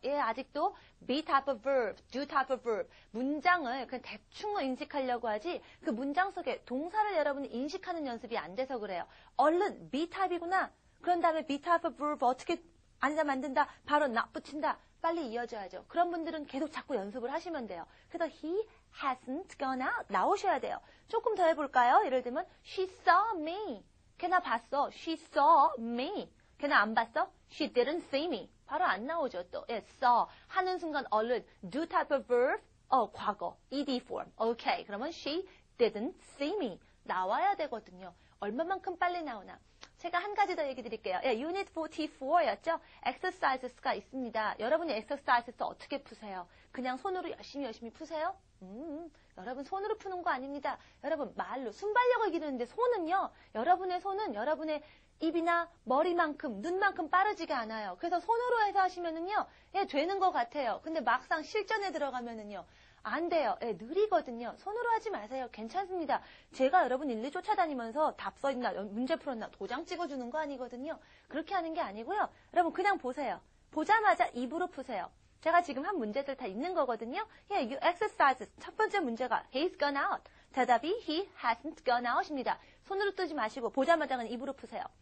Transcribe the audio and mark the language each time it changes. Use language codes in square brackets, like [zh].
[ko] 아직도 be type of verb, do type of verb 문장을 그냥 대충 인식하려고 하지 그 문장 속에 동사를 여러분이 인식하는 연습이 안 돼서 그래요. 얼른 be type이구나. 그런 다음에 be type of verb 어떻게 아니다 만든다. 바로 not 붙인다. 빨리 이어져야죠. 그런 분들은 계속 자꾸 연습을 하시면 돼요. 그래서 [en] he hasn't gone out [ko] 나오셔야 돼요. 조금 더 해볼까요? 예를 들면 [en] she saw me. [ko] 걔나 봤어. [en] she saw me. [ko] 걔는 안 봤어? [en] She didn't see me. [ko] 바로 안 나오죠, 또. saw. 하는 순간 얼른 do type of verb, 과거, ed form. 오케이. 그러면 [en] she didn't see me. [ko] 나와야 되거든요. 얼마만큼 빨리 나오나. 제가 한 가지 더 얘기 드릴게요. Unit 44였죠? exercises가 있습니다. 여러분이 exercises 어떻게 푸세요? 그냥 손으로 열심히 푸세요? 여러분 손으로 푸는 거 아닙니다. 여러분 말로 순발력을 기르는데 손은요. 여러분의 손은 여러분의 입이나 머리만큼 눈만큼 빠르지가 않아요. 그래서 손으로 해서 하시면은요. 되는 것 같아요. 근데 막상 실전에 들어가면은요. 안 돼요. 느리거든요. 손으로 하지 마세요. 괜찮습니다. 제가 여러분 일일이 쫓아다니면서 답 써있나 문제 풀었나 도장 찍어주는 거 아니거든요. 그렇게 하는 게 아니고요. 여러분 그냥 보세요. 보자마자 입으로 푸세요. 제가 지금 한 문제들 다 있는 거거든요. you exercises. 첫 번째 문제가 [en] he's gone out. [ko] 대답이 [en] he hasn't gone out [ko] 입니다. 손으로 뜨지 마시고 보자마자 그냥 입으로 푸세요.